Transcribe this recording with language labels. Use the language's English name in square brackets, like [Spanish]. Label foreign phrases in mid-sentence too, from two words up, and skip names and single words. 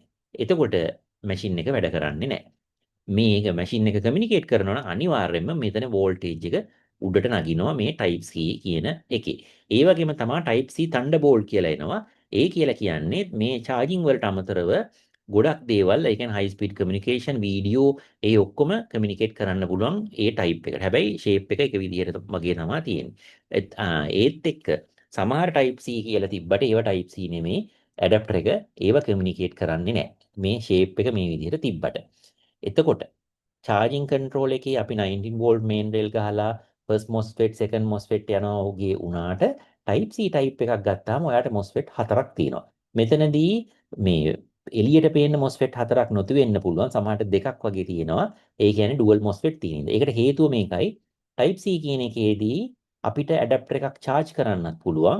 [Sinhala] එතකොට machine එක වැඩ කරන්නේ නැහැ. මේක මැෂින් එක කමියුනිකේට් කරනවා නම් අනිවාර්යයෙන්ම මෙතන වෝල්ටේජ් එක උඩට නගිනවා මේ Type C කියන එකේ. ඒ වගේම තමයි Type C Thunderbolt කියලා එනවා. ඒ කියලා කියන්නේ මේ charging වලට අමතරව ගොඩක් දේවල් ඒ කියන්නේ [English] high speed communication video [Sinhala] ඒ ඔක්කොම කමියුනිකේට් කරන්න පුළුවන් ඒ type එකට. හැබැයි shape එක එක විදිහට වගේ තමයි තියෙන්නේ. ඒත් එක්ක සමහර Type C කියලා තිබ්බට ඒව Type C නෙමෙයි adapter එක ඒව කමියුනිකේට් කරන්නේ නැහැ. මේ shape එක මේ විදිහට තිබ්බට. එතකොට charging control එකේ අපි [English] 19 volt main rail [Sinhala] ගහලා [English] first MOSFET second MOSFET [Sinhala] යනවා ඔහුගේ උනාට type C type එකක් ගත්තාම ඔයාට MOSFET හතරක් තියෙනවා. මෙතනදී මේ එළියට පේන MOSFET හතරක් නොති වෙන්න පුළුවන්. සමහරට දෙකක් වගේ තියෙනවා. ඒ කියන්නේ [English] dual MOSFET [Sinhala] තියෙන. ඒකට හේතුව මේකයි. type C කියන එකේදී අපිට adapter එකක් charge කරන්නත් පුළුවන්.